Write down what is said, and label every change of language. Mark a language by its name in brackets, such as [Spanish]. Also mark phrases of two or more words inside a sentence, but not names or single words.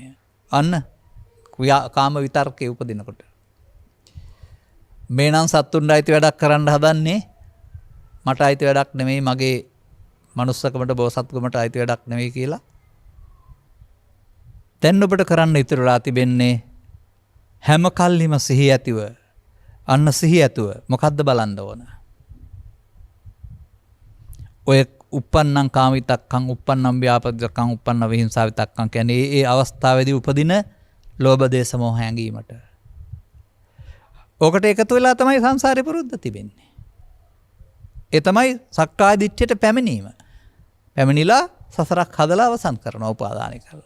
[Sinhala] අන්න කාම විතර්කයේ උපදිනකොට මේ නම් සත්තුන්ට අයිති වැඩක් කරන්න හදන්නේ මට අයිති වැඩක් නෙමෙයි මගේ මනුස්සකමට බෝසත්කමට අයිති වැඩක් නෙමෙයි කියලා. දැන් ඔබට කරන්න ඉතුරුලා තිබෙන්නේ හැම කල්හිම සිහිය ඇතිව අන්න සිහිය ඇතුව මොකද්ද බලන්න ඕන. ඔය [Pali] uppannam කාමිතක්කං uppannam ව්‍යාපදිතක්කං uppannam විහිංසාවිතක්කං [Sinhala] කියන්නේ ඒ අවස්ථාවේදී උපදින ලෝභ දේශ මොහ හැඟීමට. ඕකට එකතු වෙලා තමයි සංසාරේ පුරුද්ද තිබෙන්නේ. ඒ තමයි සක්කාය දිට්ඨියට පැමිණීම. පැමිණිලා සසරක් හදලා අවසන් කරනවා උපාදානය කරලා.